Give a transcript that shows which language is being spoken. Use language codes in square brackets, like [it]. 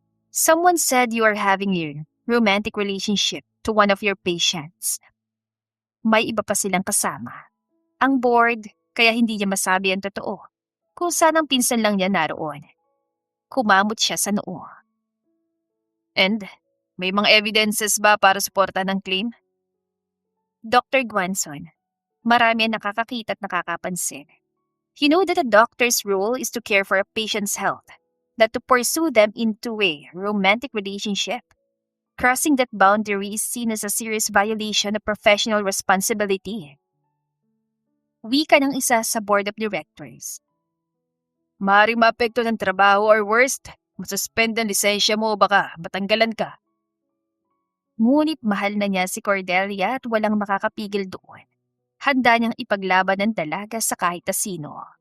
[en] Someone said you are having a romantic relationship to one of your patients. [tl] May iba pa silang kasama. Ang board, kaya hindi niya masabi ang totoo. Kung saan ang pinsan lang niya naroon. Kumamot siya sa noo. And, may mga evidences ba para suportahan ng claim? Dr. Guanzon, marami ang nakakakita at nakakapansin. [en] You know that a doctor's role is to care for a patient's health, not to pursue them into a romantic relationship. Crossing that boundary is seen as a serious violation of professional responsibility. [tl] Wika ng isa sa board of directors. Maaaring maapekto ng trabaho or worst, masuspend ang lisensya mo o baka matanggalan ka. Ngunit mahal na niya si Cordelia at walang makakapigil doon. Handa niyang ipaglaban ng dalaga sa kahit na sino.